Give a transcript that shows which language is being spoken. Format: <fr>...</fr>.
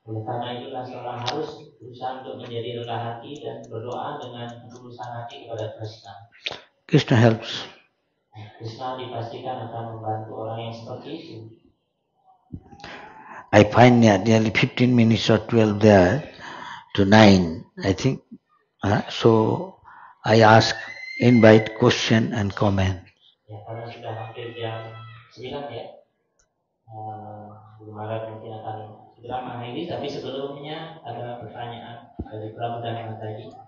<id>Oleh karena itulah seorang harus berusaha untuk menjadi rendah hati dan berdoa dengan ketulusan hati kepada Krishna.</id> <en>Krishna helps.</en> <id>Krishna dipastikan akan membantu orang yang seperti itu.</id> <en>I find nearly 15 minutes or 12 there to 9, I think. So I ask, invite question and comment.</en> <id>Ya, karena sudah hampir jam 9 ya. Guru Maharaj mungkin akan segera mengakhiri, tapi sebelumnya ada pertanyaan dari Pramudana tadi.</id>